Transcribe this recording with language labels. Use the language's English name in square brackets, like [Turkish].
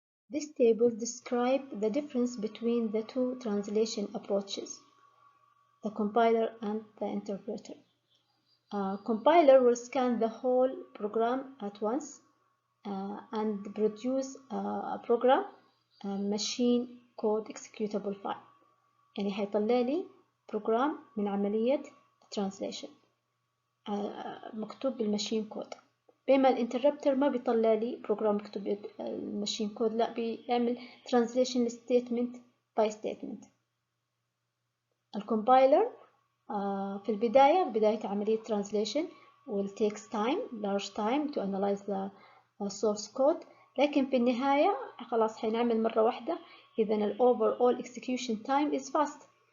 [English] This table describes the difference between the two translation approaches, the compiler and the interpreter. Compiler will scan the whole program at once and produce a program machine code executable file. [Arabic] يعني هيطلع لي program من عملية translation مكتوب بالماشين كود، بينما الانتربتر ما بيطلع لي بروجرام مكتوب بالماشين كود، لا بيعمل translation [English] statement by statement. [Arabic] الكومبايلر في بداية عملية [English] translation will takes time, large time to analyze the source code، [Arabic] لكن في النهاية خلاص حنعمل مرة واحدة، إذا ال [English] overall execution time is fast.